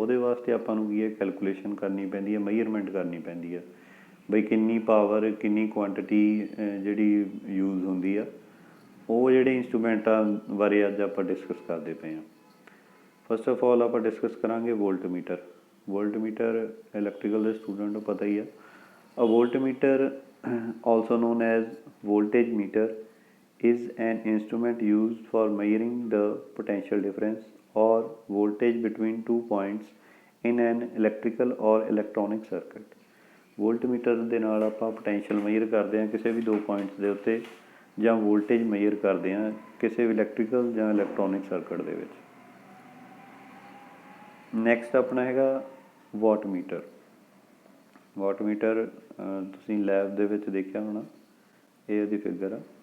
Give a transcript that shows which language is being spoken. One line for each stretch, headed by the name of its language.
Punjabi: ਉਹਦੇ ਵਾਸਤੇ ਆਪਾਂ ਨੂੰ ਕੀ ਹੈ, ਕੈਲਕੂਲੇਸ਼ਨ ਕਰਨੀ ਪੈਂਦੀ ਹੈ, ਮੇਜਰਮੈਂਟ ਕਰਨੀ ਪੈਂਦੀ ਹੈ ਬਈ ਕਿੰਨੀ ਪਾਵਰ, ਕਿੰਨੀ ਕੁਆਂਟਿਟੀ ਜਿਹੜੀ ਯੂਜ਼ ਹੁੰਦੀ ਆ। ਉਹ ਜਿਹੜੇ ਇੰਸਟਰੂਮੈਂਟਾਂ ਬਾਰੇ ਅੱਜ ਆਪਾਂ ਡਿਸਕਸ ਕਰਦੇ ਪਏ ਹਾਂ।
English: first of all
Punjabi: ਆਪਾਂ ਡਿਸਕਸ ਕਰਾਂਗੇ ਵੋਲਟਮੀਟਰ। ਵੋਲਟਮੀਟਰ ਇਲੈਕਟ੍ਰੀਕਲ ਦੇ ਸਟੂਡੈਂਟ ਨੂੰ ਪਤਾ ਹੀ ਆ।
English: A voltmeter, also known as voltage meter, is an instrument used for measuring the potential difference or voltage between two points in an electrical or electronic circuit.
Punjabi: ਵੋਲਟਮੀਟਰ ਦੇ ਨਾਲ ਆਪਾਂ potential major ਕਰਦੇ ਹਾਂ ਕਿਸੇ ਵੀ ਦੋ ਪੁਆਇੰਟਸ ਦੇ ਉੱਤੇ, ਜਾਂ ਵੋਲਟੇਜ ਮੇਜਰ ਕਰਦੇ ਹਾਂ ਕਿਸੇ ਵੀ ਇਲੈਕਟ੍ਰੀਕਲ ਜਾਂ ਇਲੈਕਟ੍ਰੋਨਿਕ ਸਰਕਟ ਦੇ ਵਿੱਚ। ਨੈਕਸਟ ਆਪਣਾ ਹੈਗਾ ਵਾਟਮੀਟਰ। ਵਾਟਮੀਟਰ ਤੁਸੀਂ ਲੈਬ ਦੇ ਵਿੱਚ ਦੇਖਿਆ ਹੋਣਾ, ਇਹ ਉਹਦੀ ਫਿਗਰ ਆ।